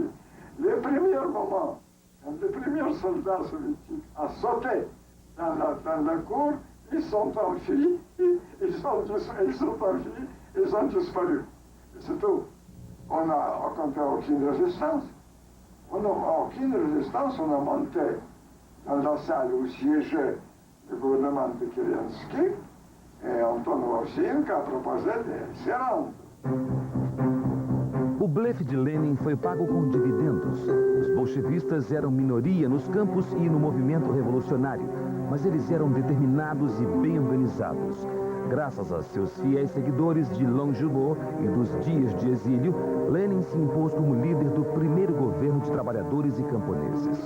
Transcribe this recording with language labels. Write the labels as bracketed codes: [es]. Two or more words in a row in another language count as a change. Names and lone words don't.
[fr] Les premiers moments, quand les premiers soldats soviétiques ont sauté dans la cour, ils sont enfuis, ils ont disparu. C'est tout. On n'a aucune résistance. On n'a aucune résistance, on a monté dans la salle où siégeait le gouvernement de Kerensky, et Antonov Ovsyannikov a proposé de se rendre. [pt] O blefe de Lenin foi pago com dividendos. Os bolchevistas eram minoria nos campos e no movimento revolucionário, mas eles eram determinados e bem organizados. Graças a seus fiéis seguidores de Longjulo e dos dias de exílio, Lenin se impôs como líder do primeiro governo de trabalhadores e camponeses.